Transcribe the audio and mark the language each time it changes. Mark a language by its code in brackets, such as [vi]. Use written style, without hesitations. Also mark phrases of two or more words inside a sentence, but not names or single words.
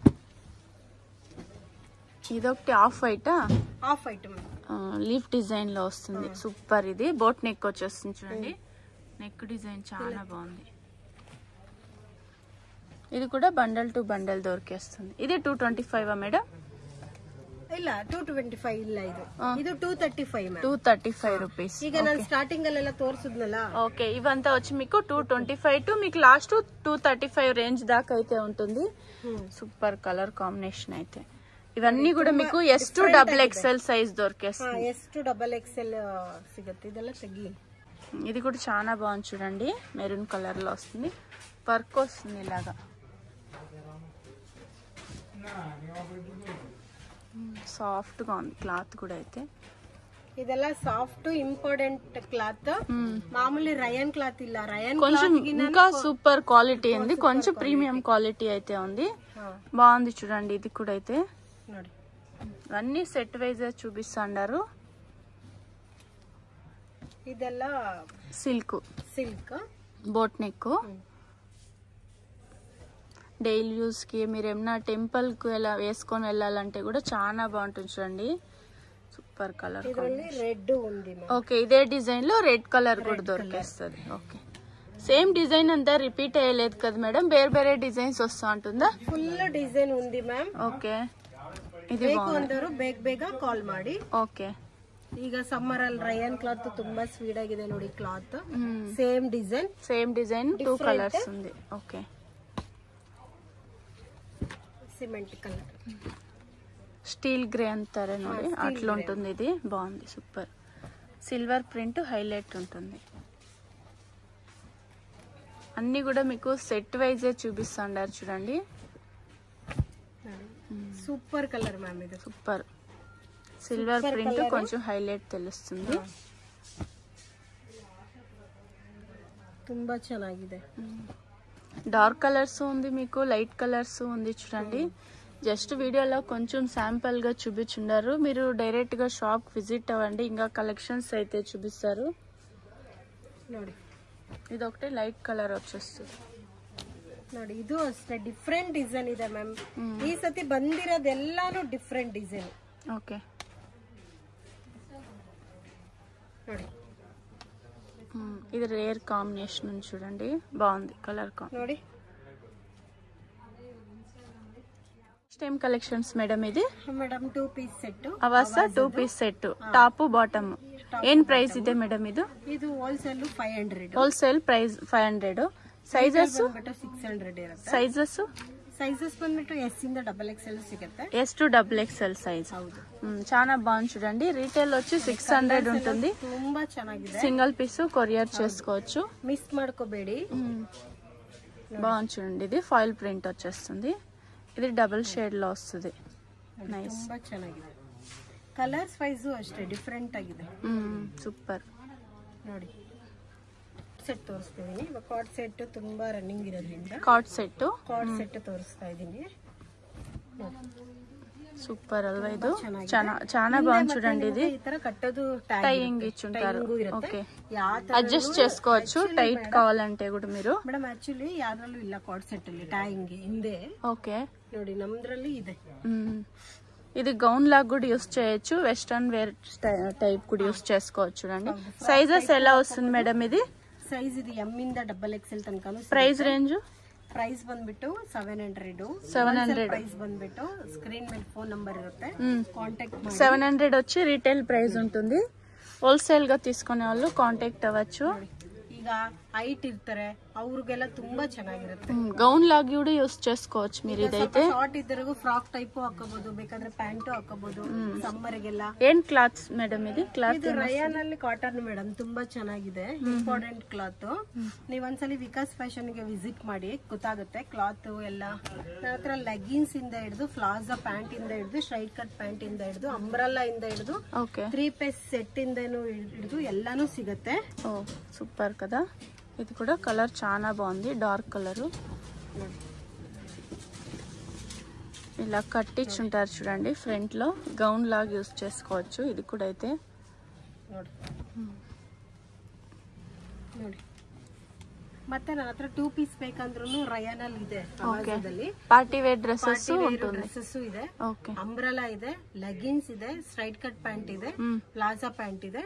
[te] ఇదొకటి [en] off white, leaf design [te] లో వస్తుంది, సూపర్. ఇది [en] boat neck [te] వచ్చేస్తుంది చూడండి. [en] neck design [te] చాలా బాగుంది. ఇది కూడా [en] bundle to bundle [te] దొరికేస్తుంది. ఇది 225 మేడం? [kn] ಇಲ್ಲ 225 ಇಲ್ಲ, ಇದು 235 [te] 235 రూపీస్. [kn] ಈಗ ನಾನು ಸ್ಟಾರ್ಟಿಂಗ್ ಅಲ್ಲೆಲ್ಲ ತೋರಿಸಿದ್ನಲ್ಲ. [te] ఓకే, ఇవంతా వచ్చి మీకు 225 టు మీకు లాస్ట్ 235 రేంజ్ దాకా అయితే ఉంటుంది. [en] super color combination [te] అయితే. ఇవన్నీ కూడా మీకు [en] S to XXL size [te] దొరికేస్తుంది. [en] S to XXL [kn] సిಗುತ್ತೆ. ಇದೆಲ್ಲ ತೆಗಿ. [te] ఇది కూడా చాలా బాగుంది చూడండి, [en] maroon color [te] లో వస్తుంది, వర్క్ వస్తుంది ఇలాగా. సాఫ్ట్ గా ఉంది క్లాత్ కూడా అయితే. [kn] ಇದೆಲ್ಲ [en] soft important cloth. [kn] మామూలు [en] rayon cloth [kn] ಇಲ್ಲ, రయాన్ [te] కొంచెం ఇంకా [en] super quality [te] ఉంది, కొంచెం [en] premium quality [te] అయితే ఉంది. బాగుంది చూడండి. ఇది కూడా అయితే అన్ని [en] set wise [te] చూపిస్తున్నారు. [kn] ಇದೆಲ್ಲ సిల్క్, సిల్క్ [en] boat neck. [te] డైలీ యూస్కి మీరు ఏమన్నా టెంపుల్కి ఎలా వేసుకొని వెళ్ళాలంటే కూడా చాలా బాగుంటుంది చూడండి. [en] super color. [te] రెడ్ ఉంది. ఓకే, ఇదే డిజైన్ లో [en] red color [te] కూడా దొరికేస్తుంది. ఓకే, [en] same design [te] అంతా రిపీట్ అయ్యలేదు కదా మేడం, వేరే వేరే డిజైన్స్ వస్తా ఉంటుందా? [en] full design [te] ఉంది మ్యామ్. ఓకే, ఇది [kn] ಬೇಗ ಕಾಲ್ ಮಾಡಿ. ಓಕೆ, ಈಗ ಸಮ್ಮರ್ ಅಲ್ಲಿ [en] rayon cloth [kn] ತುಂಬಾ ಸ್ವೀಟ್ ಆಗಿದೆ ನೋಡಿ. [en] cloth same design [te] 2 ಕಲರ್ಸ್ ఉంది. ఓకే, [en] cement color, steel grey [te] అంటారే ನೋಡಿ, అట్లా ఉంటుంది. ఇది బాగుంది, సూపర్. [en] silver print highlight [te] ఉంటుంది. అన్ని కూడా మీకు సెట్ వైజే చూపిస్తున్నారు చూడండి. [en] super color ma'am, [te] ఇది సూపర్. [en] silver print [te] కొంచెం హైలైట్ తెలుస్తుంది. [kn] ತುಂಬಾ ಚೆನ್ನಾಗಿದೆ. [en] dark colors [te] ఉంది, మీకు [en] light colors [te] ఉంది చూడండి. జస్ట్ వీడియోలో కొంచెం శాంపుల్ గా చూపించున్నారు. మీరు డైరెక్ట్ గా [en] shop visit [te] అవ్వండి, ఇంకా కలెక్షన్స్ అయితే చూపిస్తారు. ఇది ఒకటి [en] light color [te] వచ్చేస్తుంది [kn] ನೋಡಿ. ಇದು ಅಷ್ಟೇ [en] different design [kn] ಇದೆ ಮ್ಯಾಮ್. ಈ ಸತಿ ಬಂದಿರೋದೆಲ್ಲಾನು [en] different design. [kn] ಓಕೆ ನೋಡಿ, [te] ఇది [en] rare combination [te] చూడండి, బాగుంది కలర్ [kn] ನೋಡಿ. [en] time collections madam. [te] ఇది [en] madam 2 piece set, [te] అవాస [en] 2 piece set, top bottom. [te] ఏం ప్రైస్ ಇದೆ మేడం? [kn] ಇದು ಹೋಲ್ಸೇಲ್ 500. [en] wholesale price [kn] 500. ಸೈಜಸ್ 600 ಇರುತ್ತೆ. ಸೈಜಸ್ ಬಂದ್ಬಿಟ್ಟು ಎಸ್ ಇಂದ XXL ಸಿಗುತ್ತೆ. [en] S to XXL size. [te] చాలా బాగుంది చూడండి. రీటైల్ వచ్చి 600 ఉంటుంది. [kn] ತುಂಬಾ ಚೆನ್ನಾಗಿದೆ. [en] single piece courier [te] చేసుకోవచ్చు, [kn] మిస్ ಮಾಡ್ಕೋಬೇಡಿ. [te] బాగుంది చూడండి. ఇది [en] foil print [te] వచ్చేస్తుంది. ఇది [en] double shade [te] లో వస్తుంది. నైస్, [kn] ತುಂಬಾ ಚೆನ್ನಾಗಿದೆ. [en] colors wise [kn] ಅಷ್ಟೇ ಡಿಫರೆಂಟ್ ಆಗಿದೆ. ಸೂಪರ್. ನೋಡಿ, ಸೆಟ್ ತೋರಿಸ್ತಿದ್ದೀನಿ. [en] card set [kn] ತುಂಬಾ ರನ್ನಿಂಗ್ ಇರೋದ್ರಿಂದ [en] card set [kn] ತೋರಿಸ್ತಾ ಇದ್ದೀನಿ. [te] సూపర్ అಲ್ವಾ? ఇది చాలా బాగుంది చూడండి. ఇది ఈ ತರ కట్టదు, టైయింగ్ ఇచ్చుంటారు. ఓకే, అడ్జస్ట్ చేసుకోవచ్చు టైట్ కావాలంటే కూడా మీరు. [kn] ಮೇಡಮ್ ಆಕ್ಚುಲಿ ಯಾರಲ್ಲೂ ಇಲ್ಲ [en] card set [kn] ಅಲ್ಲಿ ಟೈಯಿಂಗ್ ಹಿಂದೆ. [te] ఓకే, [kn] ನೋಡಿ ನಮ್ದ್ರಲ್ಲಿ ಇದೆ. [te] ఇది గౌన్ లాగా కూడా యూస్ చేయొచ్చు, [en] western wear type [te] కూడా యూస్ చేసుకోవచ్చు చూడండి. సైజెస్ ఎలా వస్తుంది మేడం? ఇది సైజ్ ఇది M ఇంದ XXL తనకను. [en] price range [kn] ಬಂದ್ಬಿಟ್ಟು 700. ಪ್ರೈಸ್ ಬಂದ್ಬಿಟ್ಟು ಸ್ಕ್ರೀನ್ ಮೇಲೆ [en] phone number [kn] ಇರುತ್ತೆ, ಕಾಂಟ್ಯಾಕ್ಟ್ ಮಾಡಿ. [te] 700 వచ్చి [en] retail price [te] ఉంటుంది. హోల్సేల్ గా తీసుకునే వాళ్ళు కాంటాక్ట్ అవ్వచ్చు. [kn] ಈಗ హైట్ ఇర్ತಾರೆ ಅವ್ರಿಗೆಲ್ಲ ತುಂಬಾ ಚೆನ್ನಾಗಿರುತ್ತೆ. [te] గౌన్ లాగా కూడా యూస్ చేసుకోవచ్చు మీరు. ఇదైతే [kn] ಶಾರ್ಟ್ ಇದ್ದರಿಗೂ [en] frock type [kn] ಹಾಕೋಬಹುದು, ಬೇಕಾದ್ರೆ ಪ್ಯಾಂಟ್ ಹಾಕೋಬಹುದು ಸಮ್ಮರ್ ಗೆಲ್ಲ. ಏನ್ ಕ್ಲಾತ್ಸ್ ಮೇಡಮ್? ಇದು ಕ್ಲಾತ್ ಇದು ರಯಾನ್ ಅಲ್ಲಿ ಕಾಟನ್ ಮೇಡಮ್, ತುಂಬಾ ಚೆನ್ನಾಗಿದೆ. ಇಂಪಾರ್ಟೆಂಟ್ ಕ್ಲಾತ್. ನೀವ್ ಒಂದ್ಸಲಿ ವಿಕಾಸ್ ಫ್ಯಾಷನ್ ಗೆ ವಿಸಿಟ್ ಮಾಡಿ, ಗೊತ್ತಾಗುತ್ತೆ ಕ್ಲಾತ್ ಎಲ್ಲ. ನನ್ನ ಹತ್ರ ಲೆಗಿನ್ಸ್ ಇಂದ ಹಿಡಿದು [en] palazzo pant [kn] ಇಂದ ಹಿಡಿದು [en] straight cut pant [kn] ಇಂದ ಹಿಡಿದು ಅಂಬ್ರೆಲ್ಲಾ ಇಂದ ಹಿಡಿದು [en] 3 piece set [kn] ಇಂದನೂ ಹಿಡಿದು ಎಲ್ಲಾನು ಸಿಗುತ್ತೆ. [te] ఓ సూపర్ కదా. ఇది కూడా కలర్ చాలా బాగుంది, [en] dark color. [te] ఇలా కట్టించుంటారు చూడండి ఫ్రంట్ లో, గౌన్ లాగా యూస్ చేసుకోవచ్చు. ఇది కూడా అయితే [kn] ಮತ್ತೆ ನನ್ನ ಹತ್ರ [en] 2 piece [kn] ಬೇಕಂದ್ರೂ ರಯಾನ್ ಅಲ್ಲಿ ಇದೆ. [en] party wear dresses [kn] ಇದೆ, ಅಂಬ್ರೆಲಾ ಇದೆ, ಲೆಗಿನ್ಸ್ ಇದೆ, [en] straight cut pant [kn] ಇದೆ, [en] palazzo pant [kn] ಇದೆ.